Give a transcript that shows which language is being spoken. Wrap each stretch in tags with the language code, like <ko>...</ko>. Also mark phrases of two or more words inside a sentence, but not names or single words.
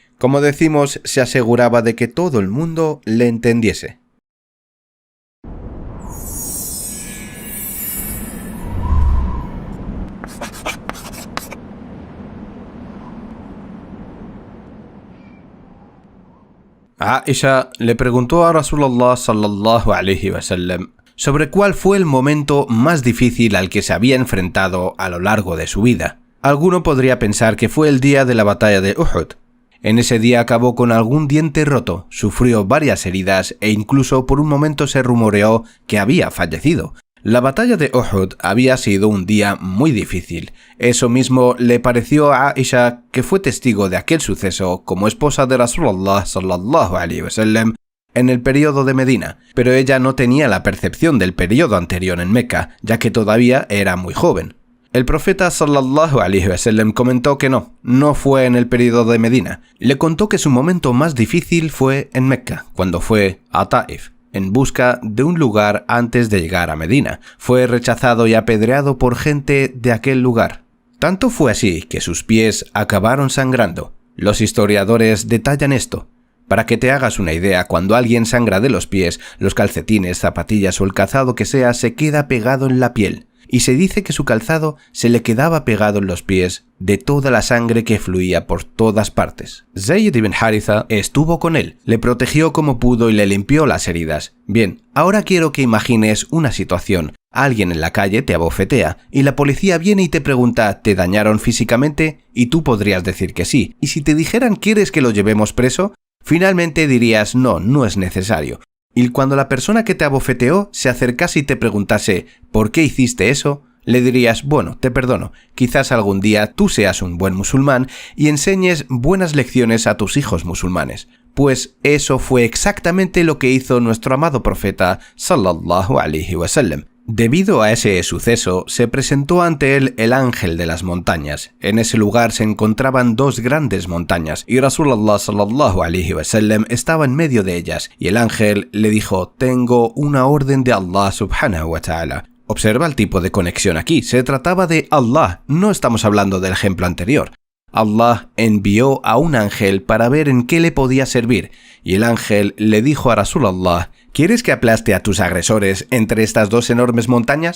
<es>Como decimos, se aseguraba de que todo el mundo le entendiese. Aisha le preguntó a</es> <ar>رسول الله صلى الله عليه وسلم</ar> <es>sobre cuál fue el momento más difícil al que se había enfrentado a lo largo de su vida. Alguno podría pensar que fue el día de la batalla de Uhud. En ese día acabó con algún diente roto, sufrió varias heridas e incluso por un momento se rumoreó que había fallecido. La batalla de Uhud había sido un día muy difícil. Eso mismo le pareció a Aisha, que fue testigo de aquel suceso como esposa de</es> <ar>رسول الله صلى الله عليه وسلم</ar> <es>en el periodo de Medina, pero ella no tenía la percepción del periodo anterior en Meca, ya que todavía era muy joven. El profeta</es> <ar>صلى الله عليه وسلم</ar> <es>comentó que no fue en el periodo de Medina. Le contó que su momento más difícil fue en Meca, cuando fue a Taif, en busca de un lugar antes de llegar a Medina. Fue rechazado y apedreado por gente de aquel lugar. Tanto fue así que sus pies acabaron sangrando. Los historiadores detallan esto. Para que te hagas una idea, cuando alguien sangra de los pies, los calcetines, zapatillas o el calzado que sea se queda pegado en la piel. Y se dice que su calzado se le quedaba pegado en los pies de toda la sangre que fluía por todas partes. Zayd ibn Haritha estuvo con él, le protegió como pudo y le limpió las heridas. Bien, ahora quiero que imagines una situación. Alguien en la calle te abofetea y la policía viene y te pregunta ¿te dañaron físicamente? Y tú podrías decir que sí. Y si te dijeran ¿quieres que lo llevemos preso? Finalmente dirías no es necesario. Y cuando la persona que te abofeteó se acercase y te preguntase ¿por qué hiciste eso?, le dirías, bueno, te perdono, quizás algún día tú seas un buen musulmán y enseñes buenas lecciones a tus hijos musulmanes. Pues eso fue exactamente lo que hizo nuestro amado profeta</es> <ar>صلى الله عليه وسلم.</ar> <es>Debido a ese suceso, se presentó ante él el ángel de las montañas. En ese lugar se encontraban dos grandes montañas y</es> <ar>رسول الله صلى الله عليه وسلم</ar> <es>estaba en medio de ellas y el ángel le dijo: tengo una orden de</es> <ar>الله سبحانه وتعالى.</ar> <es>Observa el tipo de conexión aquí, se trataba de Allah, no estamos hablando del ejemplo anterior. Allah envió a un ángel para ver en qué le podía servir, y el ángel le dijo a Rasulullah: ¿quieres que aplaste a tus agresores entre estas dos enormes montañas?</es>